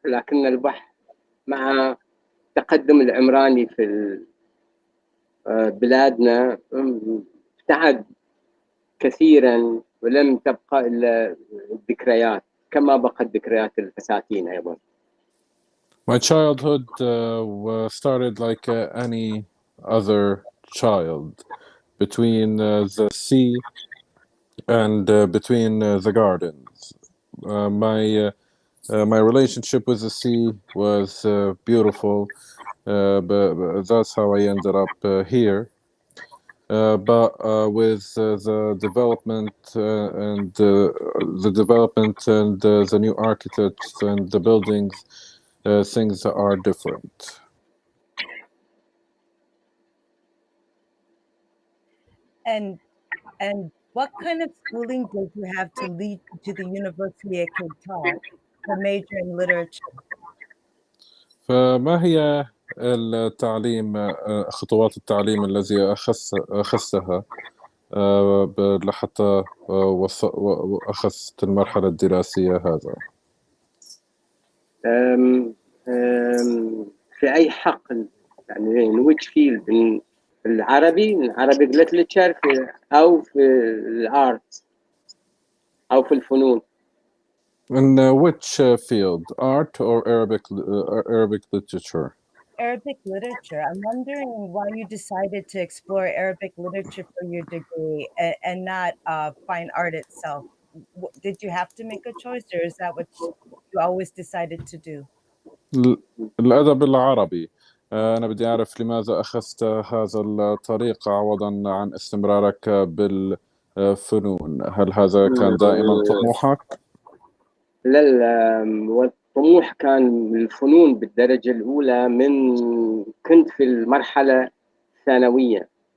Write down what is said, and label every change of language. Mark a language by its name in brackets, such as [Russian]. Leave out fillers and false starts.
[Arabic] لكن البحر مع التقدم العمراني في بلادنا ابتعد كثيرا ولم تبقى إلا الذكريات، كما بقت ذكريات البساتين أيضا. [English] My childhood started like any other child between the sea and between the gardens. My relationship with the sea was beautiful, but that's how I ended up here. But with the development and the development and the new architects and the buildings, things are different. And what kind of schooling did you have to lead you to the university at Cape Town to major in literature? [Arabic] فما هي التعليم خطوات التعليم الذي أخذتها لحتى أخذت المرحلة الدراسية هذا؟ أم أم في أي حقل، يعني [English] in which field، [Arabic] في العربي، من [English] Arabic literature، [Arabic] أو في الارت، أو في الفنون. [English] In which field, art or Arabic literature? Arabic literature. I'm wondering why you decided to explore Arabic literature for your degree and not fine art itself. Did you have to make a choice, or is that what you always decided to do? [Arabic] الأدب العربي. أنا بدي أعرف لماذا أخذت هذا الطريق عوضا عن استمرارك بالفنون. هل هذا كان دائما طموحك؟ لا، والطموح كان الفنون بالدرجة الأولى من كنت في المرحلة الثانوية.